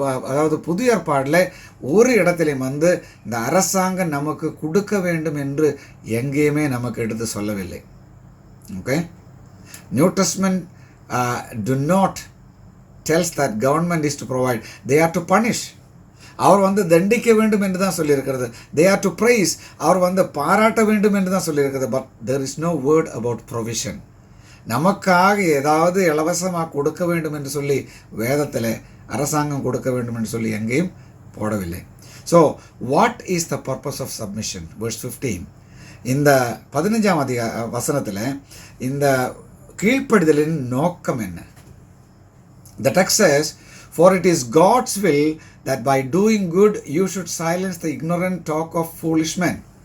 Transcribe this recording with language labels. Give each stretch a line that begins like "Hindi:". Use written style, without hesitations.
Tamil: அதாவது புதிய ஏற்பாடில் ஒரு இடத்துலையும் வந்து இந்த அரசாங்கம் நமக்கு கொடுக்க வேண்டும் என்று எங்கேயுமே நமக்கு எடுத்து சொல்லவில்லை.
English: Okay, new testament do not tells that government is to provide. They are to punish.
Tamil: அவர் வந்து தண்டிக்க வேண்டும் என்று தான் சொல்லியிருக்கிறது.
English: They are to praise.
Tamil: அவர் வந்து பாராட்ட வேண்டும் என்று தான் சொல்லியிருக்கிறது.
English: But there is no word about provision.
Tamil: நமக்காக ஏதாவது இலவசமாக கொடுக்க வேண்டும் என்று சொல்லி வேதத்தில் அரசாங்கம் கொடுக்க வேண்டும் என்று சொல்லி எங்கேயும் போடவில்லை.
English: So what is the purpose of submission? verse 15
Tamil: இந்த 15ஆம் வசனத்தில் இந்த கீழ்ப்படிதலின் நோக்கம் என்ன?
English: The text says, for it is God's will that by doing good you should silence the ignorant talk of foolish men.